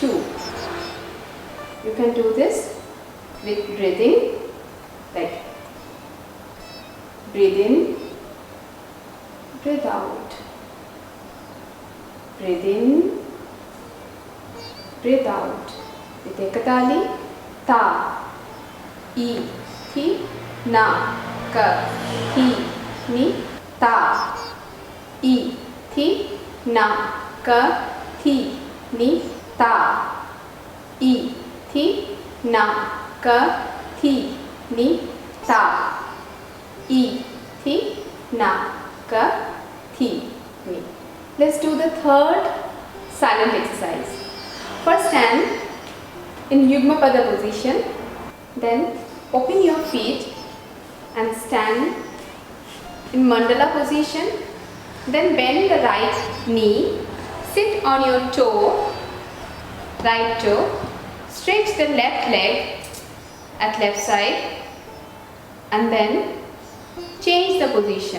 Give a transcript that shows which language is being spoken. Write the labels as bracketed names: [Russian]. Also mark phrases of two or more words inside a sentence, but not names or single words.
[English] You can do this with breathing, like breathe in, breathe out, breathe in, breathe out. With ekatali, ta, e, thi, na, ka, thi, ni, ta, e, thi, na, ka, thi, ni, ta, e, thi, na, ka, thi, ni, ta, e, thi, na, ka, thi, ni. Let's do the third silent exercise. First stand in Yugma Pada position, then open your feet and stand in Mandala position, then bend the right knee, sit on your toe, right toe, stretch the left leg at left side, and then change the position.